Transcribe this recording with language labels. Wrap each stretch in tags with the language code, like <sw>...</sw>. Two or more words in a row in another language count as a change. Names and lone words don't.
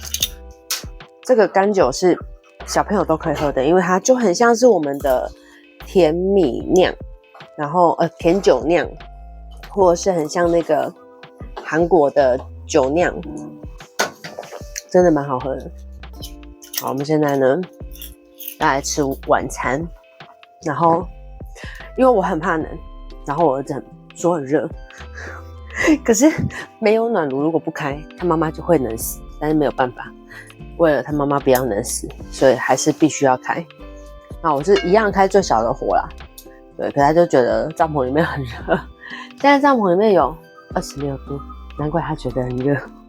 <zh>這個甘酒是小朋友都可以喝的，因為它就很像是我們的甜米釀，然後甜酒釀，或者是很像那個韓國的酒釀，真的蠻好喝的。好，我們現在呢要來吃晚餐，然後因為我很怕冷，然後我兒子說很熱，可是沒有暖爐如果不開，他媽媽就會冷死，但是沒有辦法，為了他媽媽不要冷死，所以還是必須要開。那我是一樣開最小的火啦，對，可他就覺得帳篷裡面很熱，現在帳篷裡面有26度，難怪他覺得很熱。</zh>